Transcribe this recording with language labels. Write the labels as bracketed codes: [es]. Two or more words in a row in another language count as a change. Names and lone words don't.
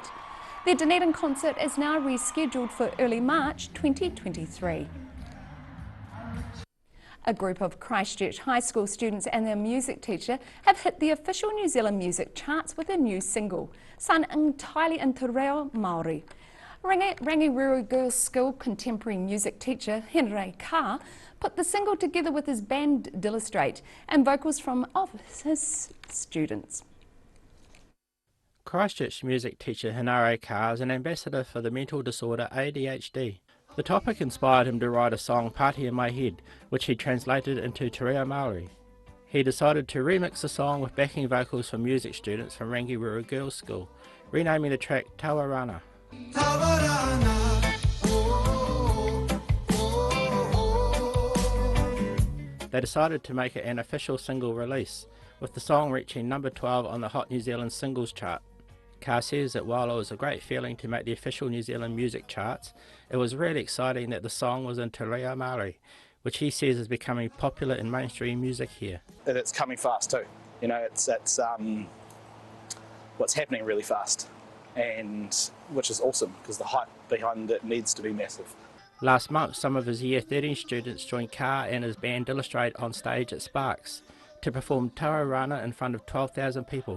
[en] Their Dunedin concert is now rescheduled for early March 2023. A group of Christchurch High School students and their music teacher have hit the official New Zealand music charts with a new single, sung entirely in te reo Māori. Rangireru Girls' School contemporary music teacher Henry Carr put the single together with his band Dillustrate and vocals from his students. Christchurch music teacher Hinare Carr is an ambassador for the mental disorder ADHD. The topic inspired him to write a song, Party in My Head, which he translated into te reo Māori. He decided to remix the song with backing vocals from music students from Rangireru Girls' School, renaming the track Tawarana. They decided to make it an official single release, with the song reaching number 12 on the Hot New Zealand Singles chart. Carr says that while it was a great feeling to make the official New Zealand music charts, it was really exciting that the song was in te reo Māori, which he says is becoming popular in mainstream music here. It's coming fast too. You know, it's what's happening really fast, and which is awesome because the hype behind it needs to be massive. Last month, some of his Year 13 students joined Carr and his band Dillustrate on stage at Sparks to perform Tawarana in front of 12,000 people.